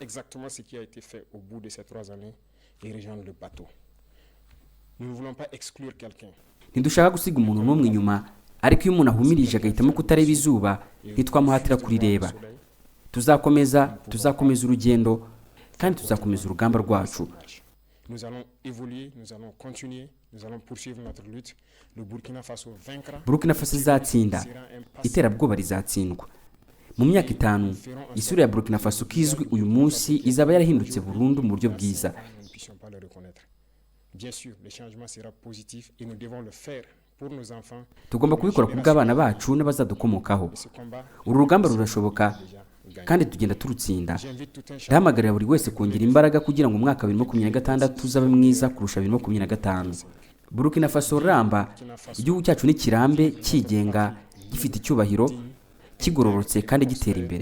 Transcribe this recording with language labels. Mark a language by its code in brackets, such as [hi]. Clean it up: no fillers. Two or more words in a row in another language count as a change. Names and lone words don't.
[rw] Ntidushaka gusiga umuntu n'umwe inyuma, ariko iyo umuntu ahumirije agahitamo kutareba izuba ntitwamuhatira kurireba. Tuzakomeza urugendo kandi tuzakomeza urugamba rwacu. [fr] Nous allons évoluer, nous allons continuer, nous allons poursuivre notre lutte. Le Burkina Faso vaincra. [rw] Burkina Faso izatsinda, iterabwoba rizatsindwa. Mu myaka 5 isura ya Burkina Faso kizwi uyu munsi izaba yarahindutse burundu mu buryo bwiza. [fr] Bien sûr, le changement sera positif et nous devons le faire pour nos enfants. [rw] Tugomba kubikora ku bw'abana bacu n'abazadukomokaho. Uru rugamba rurashoboka kandi tugenda turutsinda. Ndahamagarira buri wese kongera imbaraga kugira ngo umwaka 2026 uzabe mwiza kurusha 2025. Burkina Faso ramba, igihugu cyacu ni kirambe, kigenga, gifite icyubahiro, kigororotse kandi gitera imbere.